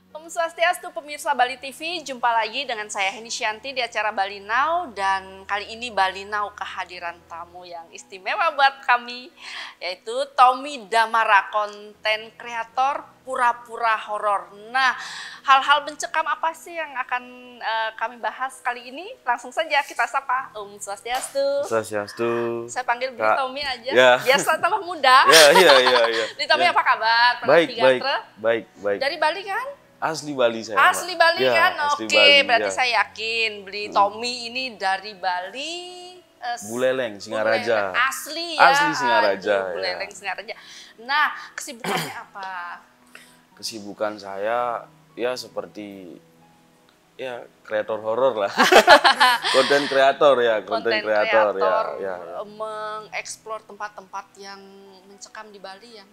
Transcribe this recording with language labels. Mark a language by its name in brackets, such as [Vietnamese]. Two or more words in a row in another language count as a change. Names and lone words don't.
[Indonesian] Swastiastu pemirsa Bali TV, jumpa lagi dengan saya Heni Shanti di acara Bali Now, dan kali ini Bali Now kehadiran tamu yang istimewa buat kami, yaitu Tommy Damara, konten kreator pura-pura horor. Nah, hal-hal mencekam apa sih yang akan kami bahas kali ini? Langsung saja kita sapa. Swastiastu. Swastiastu. Saya panggil Beli Tommy aja, ya. biar tambah muda. Iya. Beli Tommy, apa kabar? Baik. Dari Bali kan? Asli Bali saya. Asli Bali ya, kan? Oke, Bali, berarti ya. Saya yakin Beli Tommy ini dari Bali. Buleleng, Singaraja. Asli ya? Asli Singaraja. Buleleng, ya. Singaraja. Nah, kesibukannya apa? Kesibukan saya ya seperti ya kreator horor lah. Konten kreator ya, konten kreator ya. Mengeksplor tempat-tempat yang mencekam di Bali ya.